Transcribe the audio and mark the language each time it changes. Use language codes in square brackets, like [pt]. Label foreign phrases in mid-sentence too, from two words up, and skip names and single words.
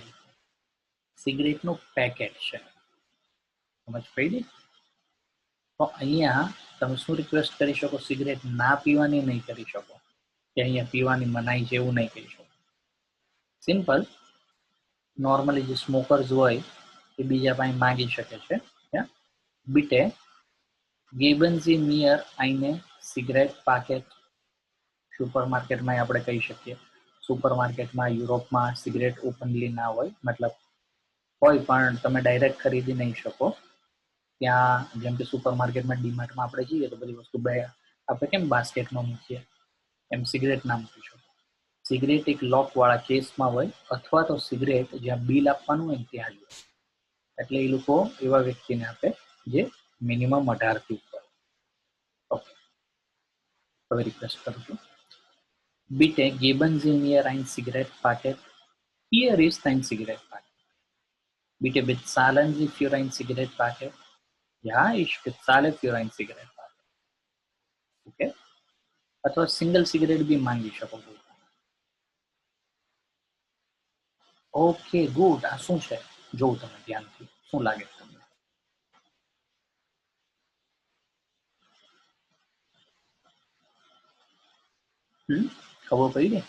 [gu] સિગરેટનું પેકેટ છે, સમજ પડી? તો અહીંયા તમે શું રિક્વેસ્ટ કરી શકો? સિગરેટ ના પીવાની નહીં કરી શકો, કે અહીંયા પીવાની મનાઈ છે એવું નહીં કહી શકો. સિમ્પલ, નોર્મલી જે સ્મોકર્સ હોય એ બીજા પાસે માંગી શકે છે. [de] Bitte geben Sie mir eine Zigarettenpaket. [gu] સુપરમાર્કેટમાં આપણે કહી શકીએ. સુપરમાર્કેટમાં યુરોપમાં સિગરેટ ઓપનલી ના હોય, મતલબ હોય પણ તમે ડાયરેક્ટ ખરીદી નહીં શકો. ત્યાં જેમ કે સુપરમાર્કેટમાં ડીમાર્ટમાં આપણે જઈએ તો બધી વસ્તુ આપણે કેમ બાસ્કેટમાં મૂકીએ, એમ સિગરેટ ના મૂકી શકો. સિગરેટ એક લોક વાળા કેસમાં હોય, અથવા તો સિગરેટ જ્યાં બિલ આપવાનું હોય ત્યાં જ હોય. એટલે એ લોકો એવા વ્યક્તિને આપે જે મિનિમમ 18 થી ઉપર. ઓકે, હવે રિક્વેસ્ટ કરું છું. [de] Bitte geben Sie mir ein Zigarettenpaket. Hier ist ein Zigarettenpaket. Bitte bezahlen Sie für ein Zigarettenpaket. Ja, ich bezahle für ein Zigarettenpaket. [gu] ઓકે, અથવા સિંગલ સિગરેટ બી માંગી શકો. [en] Okay, good. [gu] આ શું છે જોઉં તમે ધ્યાનથી, શું લાગે તમને? ખબર પડી ને?